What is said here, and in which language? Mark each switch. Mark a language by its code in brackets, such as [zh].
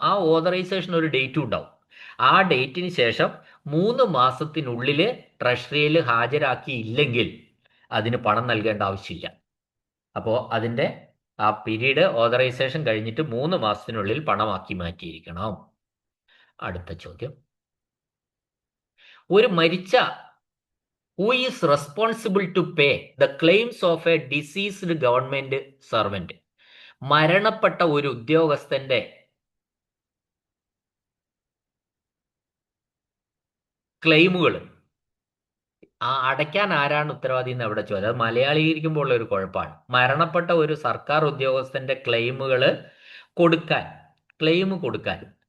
[ml] ആ ഓതറൈസേഷൻ ഒരു ഡേറ്റും ഉണ്ടാവും. ആ ഡേറ്റിന് ശേഷം 3 മാസത്തിനുള്ളിൽ ട്രഷറിയിൽ ഹാജരാക്കിയില്ലെങ്കിൽ അതിന് പണം നൽകേണ്ട ആവശ്യമില്ല. അപ്പോൾ അതിൻ്റെ ആ പീരീഡ് ഓതറൈസേഷൻ കഴിഞ്ഞിട്ട് 3 മാസത്തിനുള്ളിൽ പണമാക്കി മാറ്റിയിരിക്കണം. അടുത്ത ചോദ്യം, ഒരു മരിച്ച [en] who is responsible to pay the claims of a deceased government servant? [ml] മരണപ്പെട്ട ഒരു ഉദ്യോഗസ്ഥന്റെ ക്ലെയിമുകൾ അടയ്ക്കാൻ ആരാണ് ഉത്തരവാദി എന്ന് എവിടെ ചോദിച്ചത്? അത് മലയാളീകരിക്കുമ്പോൾ ഉള്ള ഒരു കുഴപ്പമാണ്. മരണപ്പെട്ട ഒരു സർക്കാർ ഉദ്യോഗസ്ഥന്റെ ക്ലെയിമുകൾ കൊടുക്കാൻ.